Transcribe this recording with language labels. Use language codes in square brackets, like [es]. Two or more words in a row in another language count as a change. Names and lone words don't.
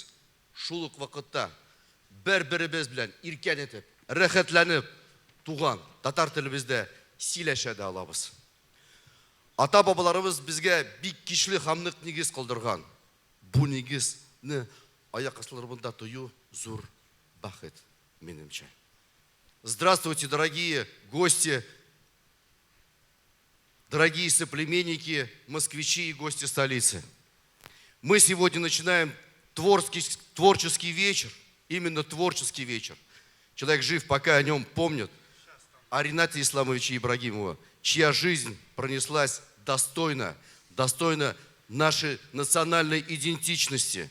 [tt] Шул ук вакытта бер-беребез белән иркән итеп, рәхәтләнеп туган татар телебездә сөйләшә дә алабыз. Ата-бабаларыбыз безгә бик кичле һәм нык нигез калдырган. Бу нигезне аяк астыларында тою зур бәхет минемчә. [ru] Здравствуйте, дорогие гости, дорогие соплеменники, москвичи и гости столицы. Мы сегодня начинаем творческий вечер, именно творческий вечер. Человек жив, пока о нем помнят, о Ренате Исламовиче Ибрагимове, чья жизнь пронеслась достойно нашей национальной идентичности.